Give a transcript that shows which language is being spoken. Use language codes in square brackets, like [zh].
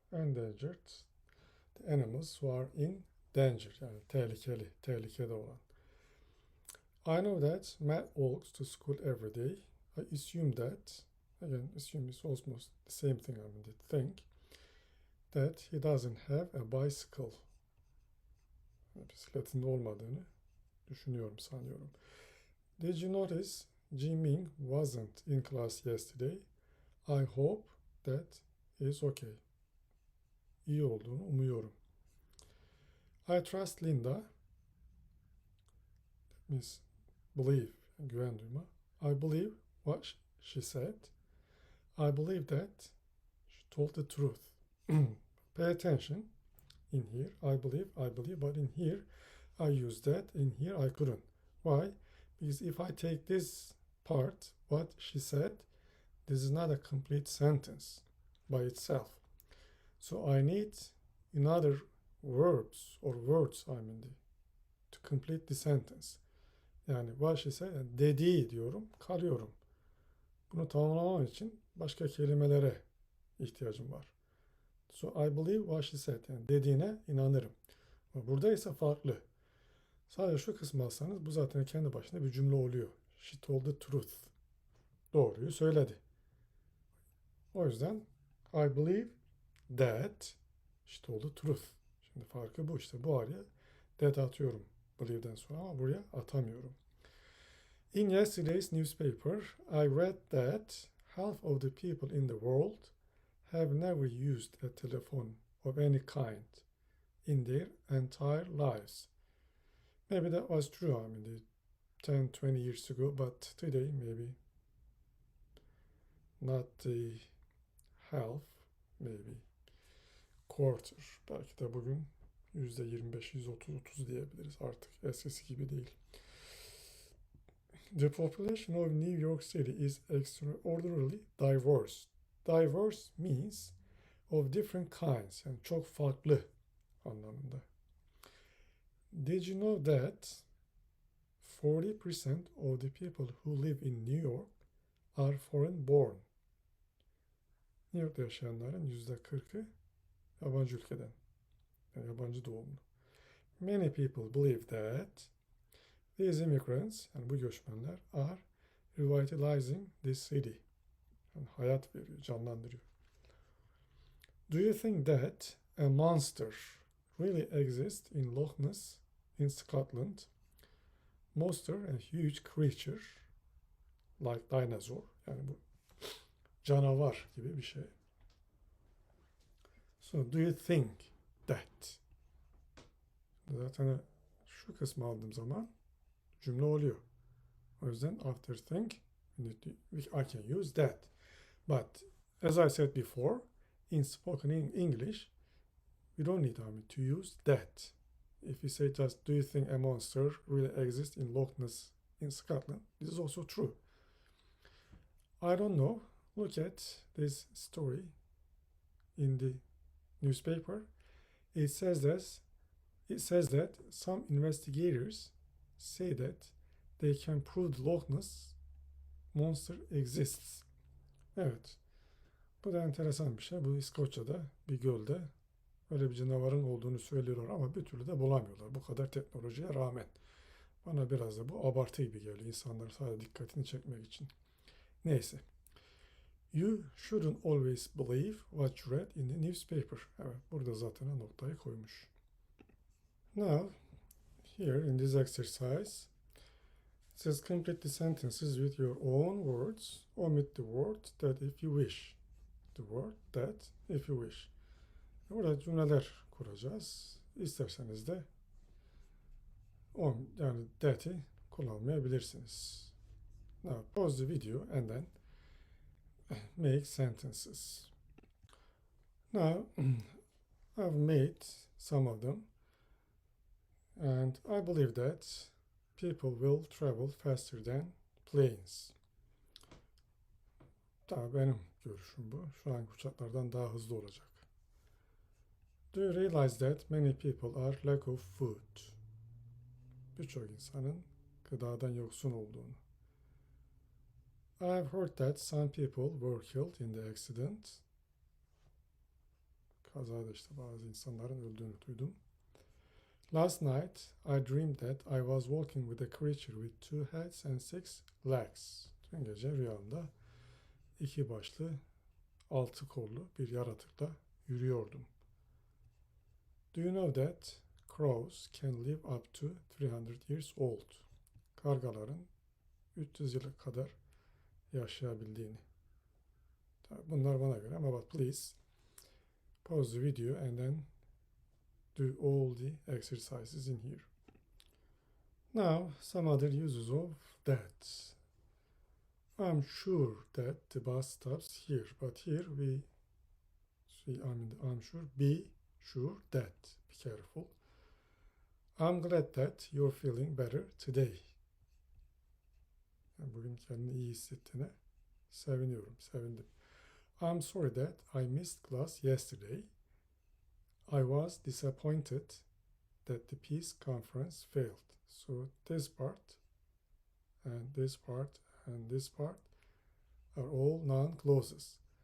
[en] Endangered, the animals who are in danger, [tr] yani tehlikeli, tehlikede olan. [en] I know that Matt walks to school every day. I assume that, again, assume is almost the same thing, I mean, think, that he doesn't have a bicycle. [tr] Bisikletin olmadığını düşünüyorum, sanıyorum. [en] Did you notice Jiming wasn't in class yesterday? I hope that is okay. [tr] İyi olduğunu umuyorum. [en] I trust Linda. That means believe, [tr] güven duyma. [en] I believe what she said. I believe that she told the truth. Pay attention. In here, I believe, but in here, I use that. In here, I couldn't. Why? Because if I take this part, what she said, this is not a complete sentence by itself. So I need another verbs or words, I mean, to complete the sentence. [tr] Yani [en] what she said, [tr] dediği diyorum, kalıyorum. Bunu tamamlamam için başka kelimelere ihtiyacım var. [en] So I believe what she said. [tr] Yani dediğine inanırım. Burada ise farklı. Sadece şu kısmı alsanız bu zaten kendi başına bir cümle oluyor. [en] She told the truth. [tr] Doğruyu söyledi. O yüzden [en] I believe that she told the truth. [tr] Şimdi farkı bu işte. Bu araya that atıyorum believe'den sonra ama buraya atamıyorum. [en] In yesterday's newspaper, I read that half of the people in the world have never used a telephone of any kind in their entire lives. Maybe that was true, I mean, 10, 20 years ago, but today maybe not the half, maybe quarter. [tr] Belki de bugün %25, %30 diyebiliriz artık. Eskisi gibi değil. [en] The population of New York City is extraordinarily diverse. Diverse means of different kinds, [tr] yani çok farklı anlamında. [en] Did you know that 40% of the people who live in New York are foreign born? [tr] New York'ta yaşayanların %40'ı yabancı ülkeden, yani yabancı doğumlu. [en] Many people believe that these immigrants, [tr] yani bu göçmenler, [en] are revitalizing this city. [tr] Yani hayat veriyor, canlandırıyor. [en] Do you think that a monster really exists in Loch Ness in Scotland? Monster, a huge creature, like dinosaur, [tr] yani bu canavar gibi bir şey. [en] So, do you think that? [tr] Zaten şu kısmı aldığım zaman cümle oluyor. O yüzden [en] after think, I can use that. But as I said before, in spoken English, we don't need to use that. If you say just, do you think a monster really exists in Loch Ness in Scotland? This is also true. I don't know. Look at this story in the newspaper. It says that some investigators say that they can prove the Loch Ness monster exists. [tr] Evet. Bu da enteresan bir şey. Bu İskoçya'da bir gölde öyle bir canavarın olduğunu söylüyorlar ama bir türlü de bulamıyorlar. Bu kadar teknolojiye rağmen. Bana biraz da bu abartı gibi geliyor. İnsanların sadece dikkatini çekmek için. Neyse. [en] You shouldn't always believe what you read in the newspaper. [tr] Evet, burada zaten noktayı koymuş. [en] Now, here in this exercise, it says complete the sentences with your own words. Omit the word that if you wish. The word that if you wish. [tr] Burada cümleler kuracağız. İsterseniz de yani that'i kullanmayabilirsiniz. [en] Now pause the video and then make sentences. Now I've made some of them and I believe that people will travel faster than planes. [tr] Tabii benim görüşüm bu. Şu an uçaklardan daha hızlı olacak. [en] Do you realize that many people are lack of food? [tr] birçok insanın gıdadan yoksun olduğunu. [en] I've heard that some people were killed in the accident. [tr] Kazada işte bazı insanların öldüğünü duydum. [en] Last night I dreamed that I was walking with a creature with two heads and six legs. [tr] Dün gece rüyamda iki başlı, altı kollu bir yaratıkla yürüyordum. [en] Do you know that crows can live up to 300 years old? [tr] Kargaların 300 yıla kadar yaşayabildiğini. Bunlar bana göre ama [en] but please pause the video and then do all the exercises in here. Now some other uses of that. I'm sure that the bus stops here, but here we see, I'm sure, be sure that, be careful. I'm glad that you're feeling better today. [tr] Yani bugün kendini iyi hissettiğine sevindim. [en] I'm sorry that I missed class yesterday. I was disappointed that the peace conference failed. So this part and this part and this part are all noun clauses.